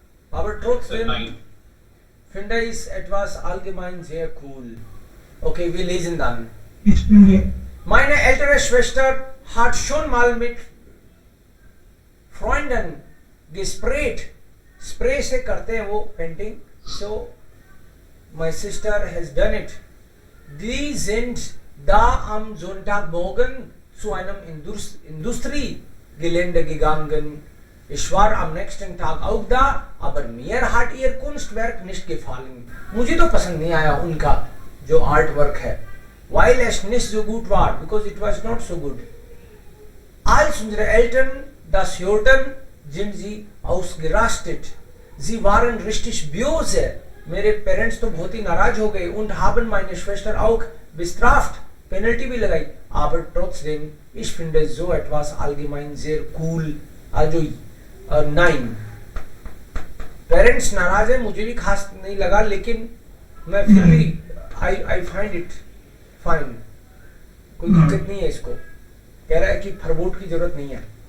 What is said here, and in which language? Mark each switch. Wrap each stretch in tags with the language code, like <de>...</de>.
<de>Aber trotzdem finde ich etwas allgemein sehr cool. Okay, wir lesen dann. Ich finde, Meine ältere Schwester hat schon mal mit Freunden gesprayt.</de> <hi>Spray से करते हैं वो painting.</hi> <en>So my sister has done it.</en> <de>Die sind da am Sonntagmorgen zu einem Industriegelände gegangen. Ich war am nächsten Tag auch da, aber mir hat ihr Kunstwerk nicht gefallen.</de> <hi>मुझे तो पसंद नहीं आया उनका जो आर्ट वर्क है.</hi> <de>Weil es nicht so gut war,</de> <en>because it was not so good.</en> <de>Als unsere Eltern das hörten, sind sie ausgerastet. Sie waren richtig böse.</de> <hi>मेरे parents तो बहुत ही नाराज हो गए.</hi> <de>Und haben meine Schwester auch bestraft,</de> <hi>penalty भी लगाई.</hi> <de>Aber trotzdem, ich finde so etwas allgemein sehr cool. Also nein,</de> <hi>parents नाराज है, मुझे भी खास नहीं लगा, लेकिन मैं फिर भी</hi> <en>I find it fine.</en> <hi>कोई दिक्कत नहीं है इसको. कह रहा है कि फरवोट की जरूरत नहीं है.</hi>